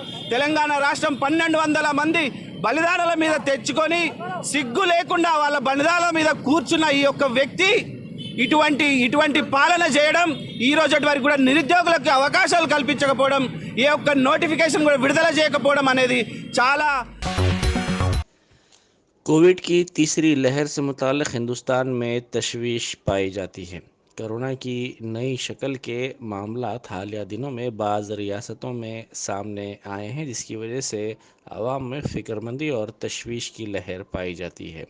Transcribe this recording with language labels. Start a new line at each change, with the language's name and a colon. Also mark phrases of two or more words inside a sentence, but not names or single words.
Telugu: తెలంగాణ రాష్ట్రం 1200 మంది బలిదానాల మీద తెచ్చుకొని సిగ్గు లేకుండా వాళ్ళ బలిదానాల మీద కూర్చున్న ఈ యొక్క వ్యక్తి ఇటువంటి పాలన చేయడం, ఈ రోజటి వరకు కూడా నిరుద్యోగులకు అవకాశాలు కల్పించకపోవడం, ఈ యొక్క నోటిఫికేషన్ కూడా విడుదల చేయకపోవడం అనేది చాలా.
Urdu: کووڈ کی تیسری لہر سے متعلق ہندوستان میں تشویش پائی جاتی ہے. کرونا کی نئی شکل کے معاملات حالیہ دنوں میں بعض ریاستوں میں سامنے آئے ہیں، جس کی وجہ سے عوام میں فکر مندی اور تشویش کی لہر پائی جاتی ہے.